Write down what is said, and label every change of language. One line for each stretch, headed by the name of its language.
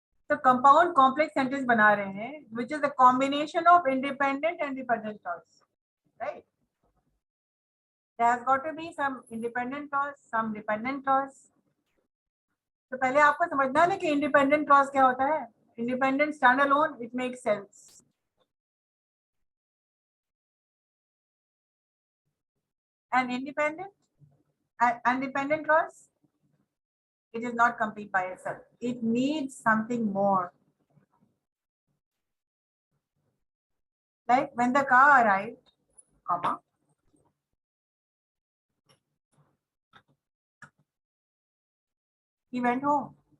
English: तो compound complex sentence
Hindi: बना रहे हैं
English: which is a combination of independent and dependent clause, right? There has got to be some independent clause, some dependent clause.
Hindi: तो पहले आपको समझना है ना कि इंडिपेंडेंट क्लॉज क्या होता है.
English: Independent stand alone, it makes sense. And independent clause, it is not complete by itself. It needs something more. Like when the car arrived, comma, he went home.